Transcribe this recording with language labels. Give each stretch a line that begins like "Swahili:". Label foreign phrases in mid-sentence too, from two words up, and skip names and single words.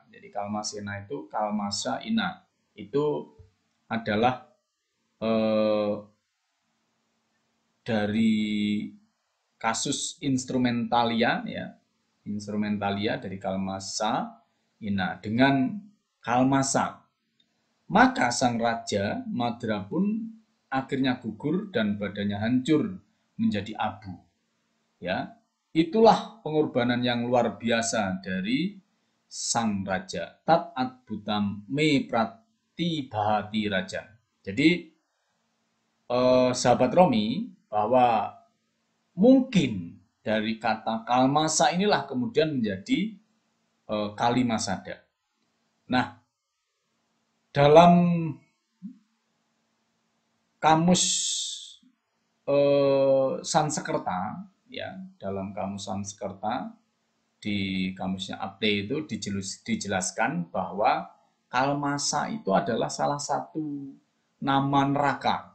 Indonesian: Jadi kalmasena itu kalmasa ina. Itu adalah dari kasus instrumentalia ya, instrumentalia dari Kalmasa Ina dengan Kalmasa. Maka sang raja Madra pun akhirnya gugur dan badannya hancur menjadi abu. Ya, itulah pengorbanan yang luar biasa dari sang raja.
Sanskrit: Tat adbutam me pratibhati rajan.
Indonesian: Jadi sahabat Romi, bahwa mungkin dari kata Kalmasa inilah kemudian menjadi Kalimasada. Nah, dalam kamus Sanskerta, ya, dalam kamus Sanskerta di kamusnya Apte itu dijelaskan bahwa Kalmasa itu adalah salah satu nama neraka.